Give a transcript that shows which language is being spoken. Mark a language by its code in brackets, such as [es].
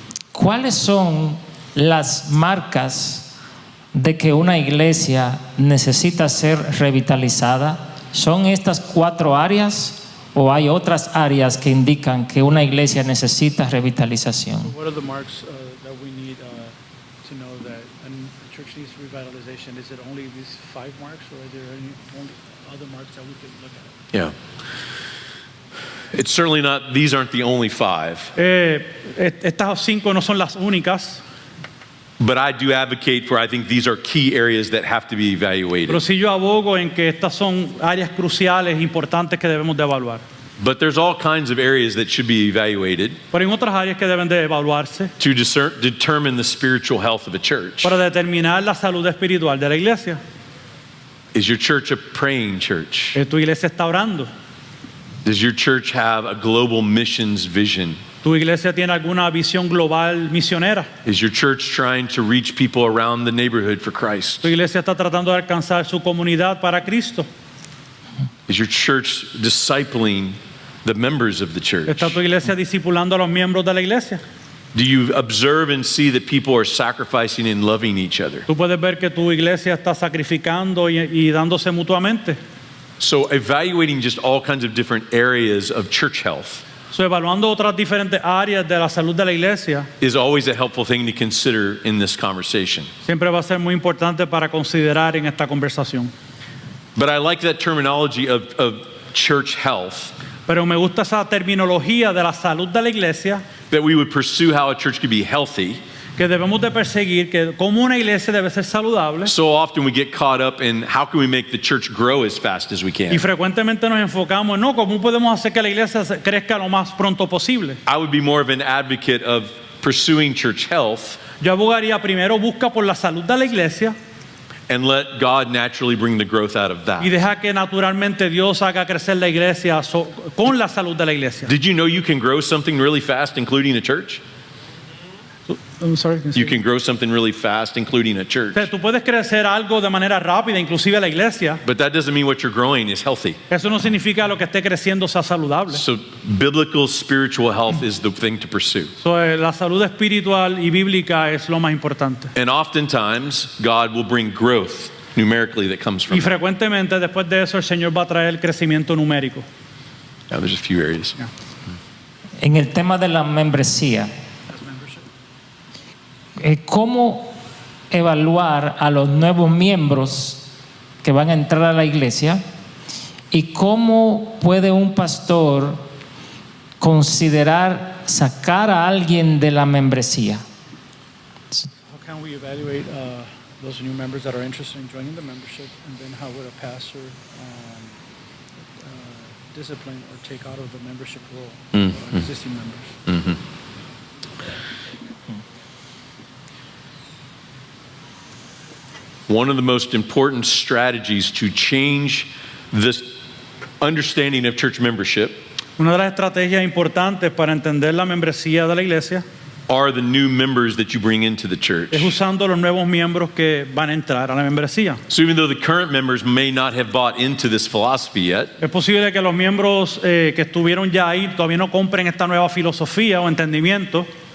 [es] ¿Cuáles son las marcas de que una iglesia necesita ser revitalizada? ¿Son estas 4 áreas o hay otras áreas que indican que una iglesia necesita revitalización? [en] What are the marks that we need to know that a church needs revitalization? Is it only these 5 marks, or are there any other marks that we could look at? Yeah. It's certainly not, these aren't the only 5, [es] Estas 5 no son las únicas, [en] but I do advocate for, I think these are key areas that have to be evaluated. [es] pero sí yo abogo en que estas son áreas cruciales, importantes que debemos de evaluar. [en] But there's all kinds of areas that should be evaluated [es] Pero hay otras áreas que deben de evaluarse [en] to determine the spiritual health of a church. [es] para determinar la salud espiritual de la iglesia. [en] Is your church a praying church? [es] Tu iglesia está orando. [en] Does your church have a global missions vision? [es] Tu iglesia tiene alguna visión global misionera. [en] Is your church trying to reach people around the neighborhood for Christ? [es] Tu iglesia está tratando de alcanzar su comunidad para Cristo. [en] Is your church discipling the members of the church? [es] Está tu iglesia discipulando a los miembros de la iglesia. [en] Do you observe and see that people are sacrificing and loving each other? [es] Tú puedes ver que tu iglesia está sacrificando y dándose mutuamente. [en] So evaluating just all kinds of different areas of church health [es] So, evaluando otras diferentes áreas de la salud de la iglesia [en] is always a helpful thing to consider in this conversation. [es] siempre va a ser muy importante para considerar en esta conversación. [en] But I like that terminology of church health, [es] Pero me gusta esa terminología de la salud de la iglesia, [en] that we would pursue how a church could be healthy. [es] que debemos de perseguir, que como una iglesia debe ser saludable. [en] So often we get caught up in how can we make the church grow as fast as we [es] Y [en] can. [es] frecuentemente nos enfocamos en no, cómo podemos hacer que la iglesia crezca lo más pronto posible. [en] I would be more of an advocate of pursuing church health [es] Yo abogaría primero, busca por la salud de la iglesia [en] and let God naturally bring the growth out of [es] y [en] that. [es] deja que naturalmente Dios haga crecer la iglesia con la salud de la iglesia. [en] Did you know you can grow something really fast, including a church? I'm sorry. You can grow something really fast, including a [es] O [en] church. [es] sea, tú puedes crecer algo de manera rápida, inclusive la iglesia. [en] But that doesn't mean what you're growing is healthy. [es] Eso no significa lo que esté creciendo sea saludable. [en] So biblical spiritual health is the thing to pursue. [es] So, la salud espiritual y bíblica es lo más importante. [en] And oftentimes, God will bring growth numerically that comes from [es] Y [en] that. [es] frecuentemente después de eso el Señor va a traer crecimiento numérico. [en] Now, there's a few areas. [es] En el tema de la membresía, ¿cómo evaluar a los nuevos miembros que van a entrar a la iglesia? ¿Y cómo puede un pastor considerar sacar a alguien de la membresía? [en] How can we evaluate those new members that are interested in joining the membership, and then how would a pastor discipline or take out of the membership role existing members? One of the most important strategies to change this understanding of church membership [es] Una de las estrategias importantes para entender la membresía de la iglesia [en] are the new members that you bring into the church. [es] es usando los nuevos miembros que van a entrar a la membresía. [en] So even though the current members may not have bought into this philosophy yet, [es] Es posible que los miembros que estuvieron ya ahí todavía no compren esta nueva filosofía o entendimiento.